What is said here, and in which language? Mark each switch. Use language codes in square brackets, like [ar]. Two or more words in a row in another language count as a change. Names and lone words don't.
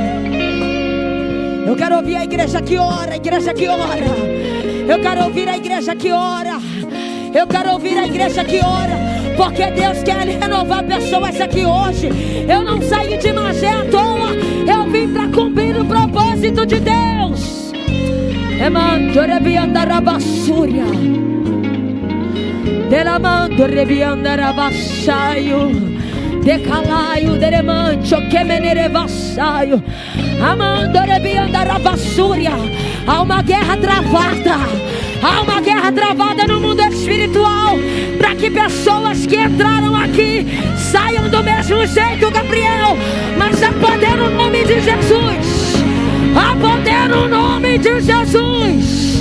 [pt] Eu quero ouvir a igreja que ora, a igreja que ora. Eu quero ouvir a igreja que ora. Eu quero ouvir a igreja que ora. Porque Deus quer renovar pessoas aqui hoje. Eu não saí de Magé à toa. Eu vim para cumprir o propósito de Deus. Emando rebiandarabasúria. Delamando rebiandarabassaio. Decalaio deremancho que menerevassaio. Amando rebiandarabasúria. Há uma guerra travada. Há uma guerra travada no mundo espiritual, para que pessoas que entraram aqui saiam do mesmo jeito, Gabriel. Mas há poder no nome de Jesus. Há poder no nome de Jesus.